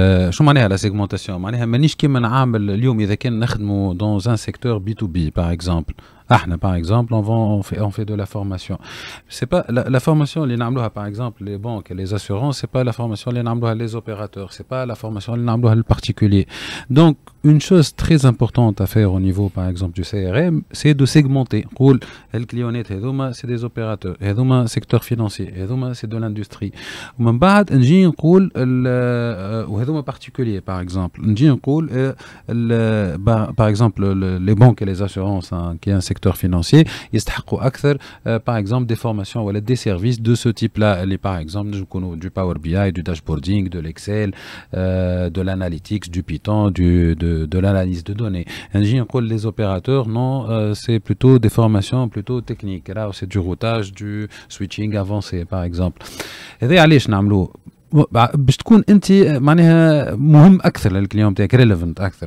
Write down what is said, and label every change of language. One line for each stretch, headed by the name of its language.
Arabic: شو معناها
French: la segmentation؟
Arabic: معناها مانيش كيما نعامل اليوم إذا كان نخدموا
French: dans un secteur B2B par exemple. Par exemple, on fait de la formation. C'est pas la formation les
Arabic: نعملوها
French: par exemple les banques et les assurances, c'est pas la formation les نعملوها les opérateurs, c'est pas la formation les نعملوها le particulier. Donc une chose très importante à faire au niveau par exemple du CRM, c'est de segmenter.
Arabic: نقول الكليونات هذوما
French: c'est des opérateurs,
Arabic: هذوما
French: secteur financier,
Arabic: هذوما
French: c'est de l'industrie.
Arabic: ومن بعد نجي نقول وهذوما particulier par exemple. نجي نقول
French: par exemple les banques et les assurances qui est un secteur financier,
Arabic: يستحقوا أكثر
French: par exemple des formations ou des services de ce type-là. Par exemple, du Power BI, du dashboarding, de l'Excel, de l'analytics, du Python, de l'analyse de données. Les opérateurs, non, c'est plutôt des formations plutôt techniques. Là, c'est du routage, du switching avancé, par exemple.
Arabic: Et علاش نعملوه؟ باش تكون انت معناها مهم اكثر للكليون تاعك ريليفنت اكثر.